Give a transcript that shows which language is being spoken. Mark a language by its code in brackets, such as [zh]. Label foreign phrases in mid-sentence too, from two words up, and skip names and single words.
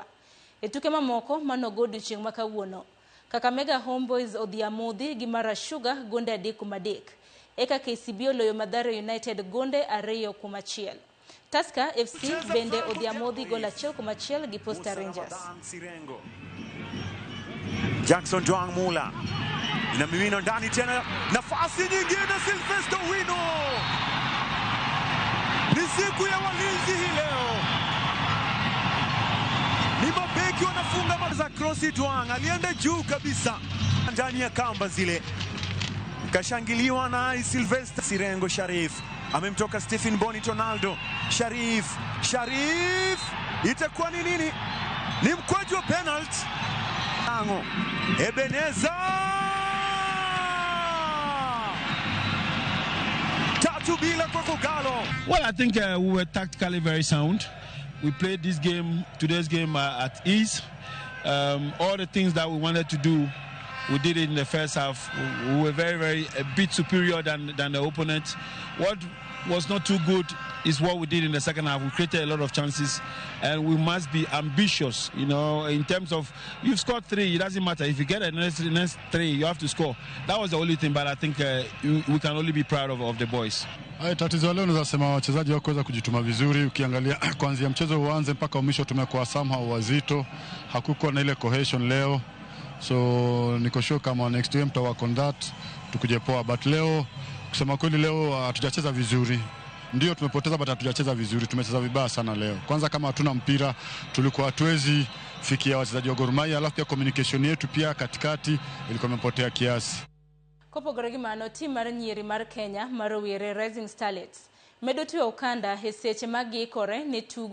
[luo] E tuke mamoko manogo odiechieng' ma kawuono, Kakamega Homeboys odhiamodhi gi Mara Sugar gonde 3-3. Eka KCB oloyo Mathare United gonde 2-1. Tusker FC bende odhiamodhi gol 1-1 gi Posta Rangers. [sw] Jackson Joang Mula inamimina ndani tena, nafasi nyingine Sylvester Wino. Ni siku ya walinzi hii leo, ni mabeki wanafunga za crossi. Joang alienda juu kabisa ndani ya kamba zile, kashangiliwa na Sylvester. Sirengo Sharif amemtoka Stephen Boni Tonaldo. Sharif itakuwa ni nini? Ni mkwaju wa penalty. Ebenezer 3-0 kwa Kogalo. [en] Well, I think we were tactically very sound. We played today's game at ease. All the things that we wanted to do, we did it in the first half. We were a bit superior than the opponent. What was not too good is what we did in the second half. We created a lot of chances, and we must be ambitious, in terms of, you've scored 3, it doesn't matter. If you get the next 3, you have to score. That was the only thing, but I think we can only be proud of the boys. [sw] Tatizo leo naweza sema wachezaji hawakuweza kujituma vizuri. Ukiangalia kuanzia mchezo uanze mpaka mwisho tumekuwa somehow wazito. Hakukuwa na ile cohesion leo. So niko sure kama [en] next game [sw] tutawork [en] on that [sw] tukuje poa, but leo kusema kweli leo hatujacheza vizuri. Ndio tumepoteza, but hatujacheza vizuri. Tumecheza vibaya sana leo. Kwanza kama hatuna mpira, tulikuwa hatuwezi fikia wachezaji wa Gor Mahia, alafu pia communication yetu pia katikati ilikuwa imepotea kiasi. [luo] Kopogore mano tim mar nyiri mar Kenya marowere Rising Starlets medo tuyo okanda e seche mag ikore ne tugo